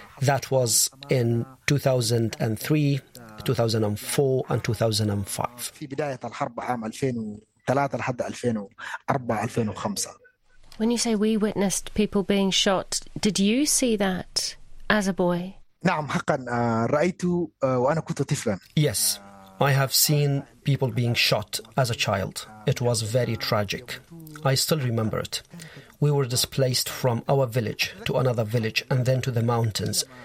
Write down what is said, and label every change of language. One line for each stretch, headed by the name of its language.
English: That was in 2003, 2004, and 2005. When you say we witnessed people being shot, did you see that as a boy?
Arabic: نعم حقا رأيت وأنا كنت طفلا.
English: Yes, I have seen people being shot as a child. It was very tragic. I still remember it. We were displaced from our village to another village and then to the mountains.